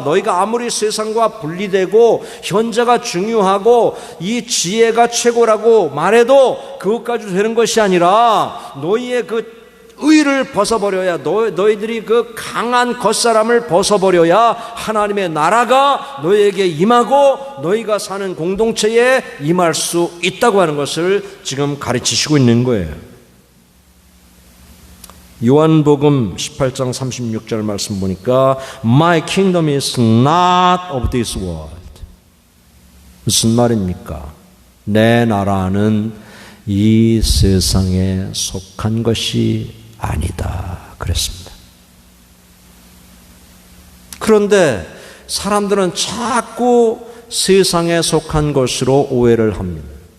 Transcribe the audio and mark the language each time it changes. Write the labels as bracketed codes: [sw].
[ko] 너희가 아무리 세상과 분리되고 현재가 중요하고 이 지혜가 최고라고 말해도 그것까지 되는 것이 아니라 너희의 그 의를 벗어버려야, 너희들이 그 강한 겉사람을 벗어버려야 하나님의 나라가 너희에게 임하고 너희가 사는 공동체에 임할 수 있다고 하는 것을 지금 가르치시고 있는 거예요. 요한복음 18장 36절 말씀 보니까 [en] My kingdom is not of this world. [ko] 무슨 말입니까? 내 나라는 이 세상에 속한 것이 아니다 그랬습니다. 그런데 사람들은 자꾸 세상에 속한 것으로 오해를 합니다.